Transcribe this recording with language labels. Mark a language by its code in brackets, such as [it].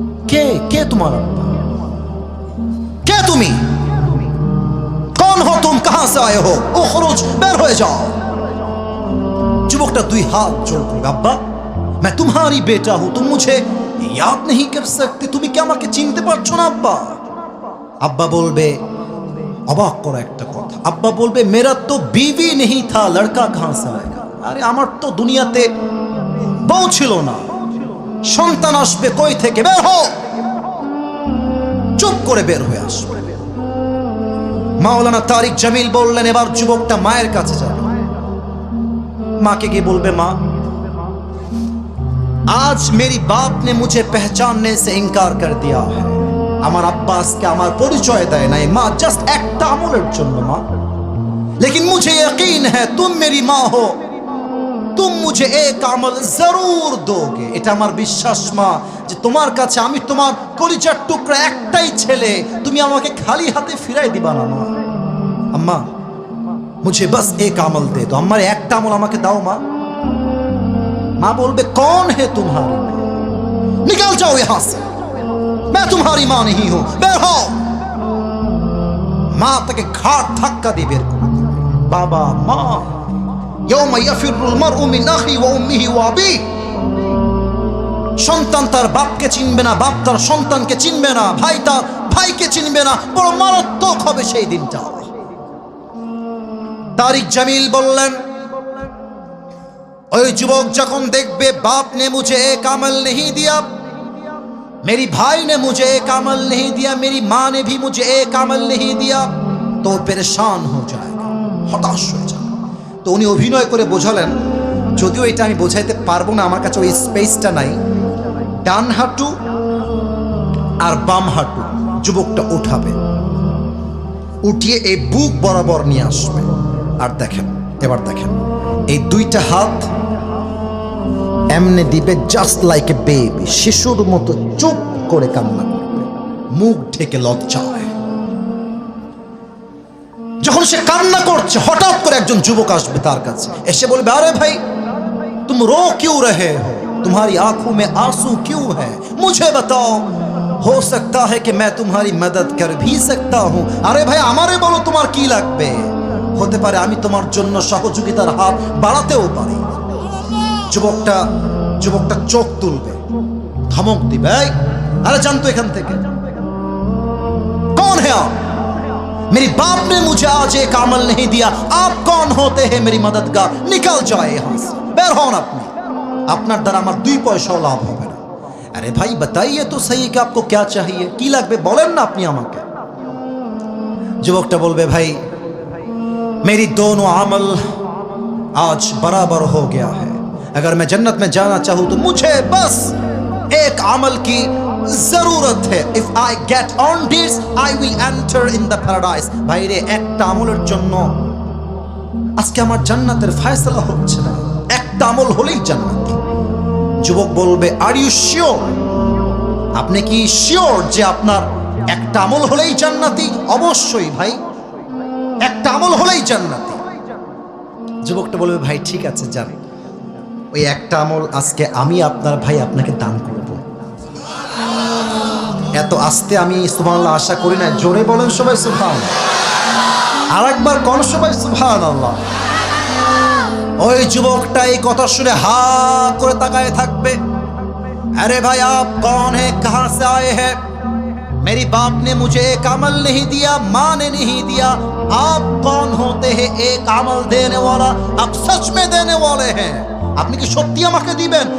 [bn] কে কে তোমার আব্বা? কে তুমি? [hi] कौन हो तुम? कहां से आए हो? [bn] उखरुज, বের হয়ে যাও। যুবকটা দুই হাত জোড় করে, আব্বা [hi] मैं तुम्हारी बेटा हूं, तुम मुझे याद नहीं कर सकते, [bn] তুমি কি আমাকে চিনতে পারছো না আব্বা? আব্বা বলবে, অবাক করা একটা কথা, আব্বা বলবে [hi] मेरा तो बीवी नहीं था, लड़का कहां से आएगा? [bn] আরে আমার তো দুনিয়াতে বউ ছিল না, সন্তান আসবে কই থেকে? বের হও। চুপ করে বের হয়ে আসবে। মাওলানা তারিক জামিল বললেন, এবার যুবকটা মায়ের কাছে যাবে, মাকে গিয়ে বলবে, মা [hi] आज मेरी बाप ने मुझे पहचानने से इनकार कर दिया है, [bn] আমার আব্বা আজকে আমার পরিচয় দেয় নাই মা, জাস্ট একটা আমলের জন্য মা, [hi] लेकिन मुझे यकीन है तुम मेरी माँ हो, तुम मुझे एक আমল जरूर दोगे, [bn] এটা আমার বিশ্বাস মা যে তোমার কাছে আমি তোমার কলিজার টুকরা একটাই ছেলে, তুমি আমাকে খালি হাতে ফিরাই দিবা না মা। আম্মা [hi] मुझे बस एक আমল दे दो, [bn] আমার একটা আমল আমাকে দাও মা। [hi] माँ बोल कौन है तुम्हारी? निकल जाओ यहां से, मैं तुम्हारी मां नहीं हूं, बेर हो। मां तक घाट धक्का दी बेर कर दिए। [bn] बाबा मां [ar] यौम यफिरुल मरउ मिन अखी व उम्मिही व अबी, [bn] সন্তান তার বাপকে চিনবে না, বাপ তার সন্তানকে চিনবে না, ভাই তার ভাইকে চিনবে না, বড় মারাত্মক হবে সেই দিনটা। তারিক জামিল বললেন, ওই যুবক যখন দেখবে [hi] बाप ने मुझे एक अमल नहीं दिया, मेरी भाई ने मुझे एक अमल नहीं दिया, मेरी माँ ने भी मुझे एक अमल नहीं दिया, तो परेशान हो जाएगा, [bn] হতাশ হয়ে যাবে। তো উনি অভিনয় করে বোঝালেন, যদিও এটা আমি বোঝাইতে পারবো না, আমার কাছে ওই স্পেসটা নাই, ডান হাঁটু আর বাম হাঁটু যুবকটা উঠাবে, উঠিয়ে এই বুক বরাবর নিয়ে আসবে, আর দেখেন, এবার দেখেন এই দুইটা হাত এমনে দিবে, [en] just like a baby, [bn] শিশুর মতো চুপ করে কান্না করবে, মুখ ঢেকে লজ্জায়। যখন সে কান্না করছে, হঠাৎ করে একজন যুবক আসবে তার কাছে, এসে বলবে, আরে ভাই [hi] तुम रो क्यों रहे हो, तुम्हारी आंखों में आंसू क्यों है, मुझे बताओ, हो सकता है कि मैं तुम्हारी मदद कर भी सकता हूं। [bn] আরে ভাই আমারে বলো তোমার কি লাগবে, হতে পারে আমি তোমার জন্য সহযোগিতার হাত বাড়াতেও পারি। যুবকটা চোখ তুলবে, ধমক দিবে, আরে জানতো এখান থেকে, [hi] कौन है आप? मेरी बाप ने मुझे आज एक अमल नहीं दिया, आप कौन होते हैं मेरी मददगार? निकल जाए यहां से, [bn] বের হন আপনি, আপনার দ্বারা আমার দুই পয়সাও লাভ হবে না। আরে ভাই [hi] बताइए तो सही कि आपको क्या चाहिए, [bn] কি লাগবে বলেন না আপনি আমাকে। যুবকটা বলবে, ভাই [hi] मेरी दोनों अमल आज बराबर हो गया है, अगर मैं जन्नत में जाना चाहूं तो मुझे बस एक अमल की जरूरत है, [en] if I get on this I will enter in the paradise। [bn] ভাই রে, একটা আমলের জন্য আজকে আমার জান্নাতের ফয়সালা হচ্ছে না, একটা আমল হলেই জান্নাত। যুবক বলবে, [en] Are you sure? [bn] আপনি কি শিওর যে আপনার একটা আমল হলেই জান্নাতি? অবশ্যই ভাই, একটা আমল হলেই জান্নাতি। যুবকটা বলবে, ভাই ঠিক আছে যান, ওই একটা আমল আজকে আমি আপনার ভাই আপনাকে দান করব। এত আস্তে আমি সুবহানাল্লাহ আশা করি না, জোরে বলেন সবাই সুবহানাল্লাহ, আরেকবার কোন সবাই সুবহানাল্লাহ। ওই যুবকটা এই কথা শুনে হা করে তাকায় থাকবে, [hi] अरे भाई आप कौन है, कहां से आए हैं? मेरी बाप ने मुझे एक अमल नहीं दिया, माँ ने नहीं दिया, आप कौन होते हैं एक अमल देने वाला? आप सच में देने वाले हैं, [bn] আপনি কি সত্যি আমাকে দিবেন?